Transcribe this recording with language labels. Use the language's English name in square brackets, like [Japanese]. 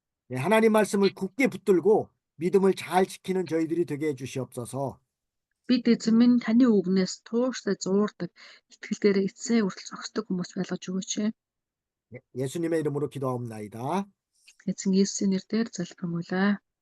[Korean] 네, 하나님 말씀을 굳게 붙들고 믿음을 잘 지키는 저희들이 되게 해주시옵소서. [Mongolian] Бид эзэн минь таны үгнээс тууштай зуурдаг итгэл дээр эцсийн хүртэл зогсдог хүмүүс байлгаж өгөөч. [Korean] 네, 예수님의 이름으로 기도하옵나이다. [Mongolian] Эзэн Есүсийн нэрээр залбирмуулаа.